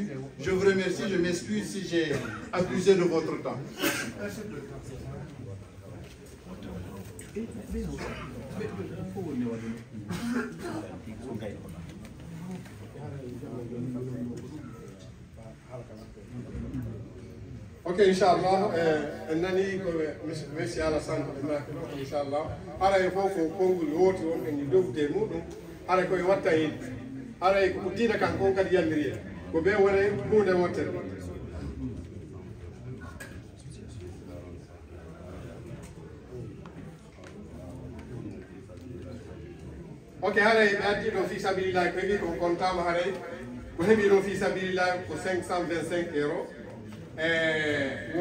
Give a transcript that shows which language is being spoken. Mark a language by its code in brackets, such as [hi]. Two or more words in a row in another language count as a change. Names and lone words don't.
[fr] Je vous remercie, je m'excuse si j'ai abusé de votre temps. Ok, Inch'Allah, [ff] nani ko Monsieur Alassane Inch'Allah, ara e fof ko konngol wooti on en dogde muɗum, ara koye watta hen, ara ko diina kan kon kadi yalliri en, ko ɓe wona hunde wottere. Ok, haray ɓe addi ɗo [ar] في سبيل الله [ff] ko heeɓi ko kontama haray, ko heeɓi ɗo [ar] في سبيل الله [ff] ko 525 €.